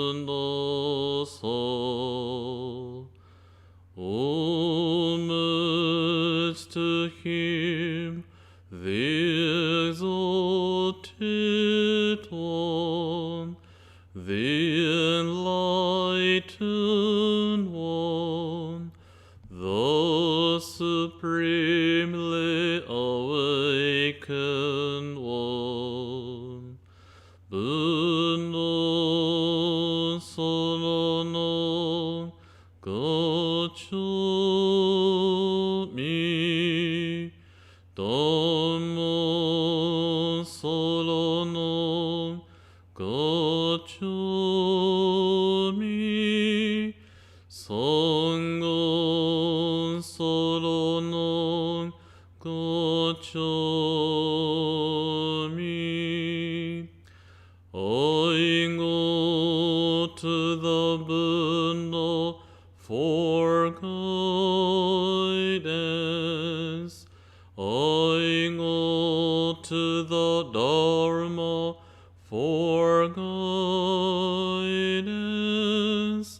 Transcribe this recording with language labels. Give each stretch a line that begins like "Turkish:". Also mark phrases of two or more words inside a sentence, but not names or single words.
English: Sambuddhassa Om him, the exalted one, the enlightened one, the supremely awakened one.
Pali: Buddha Sarana Gacchami, Dharma Sarana Gacchami, Sangha Sarana Gacchami.
English: I go to the Buddha for guidance. I go to the Dharma for guidance.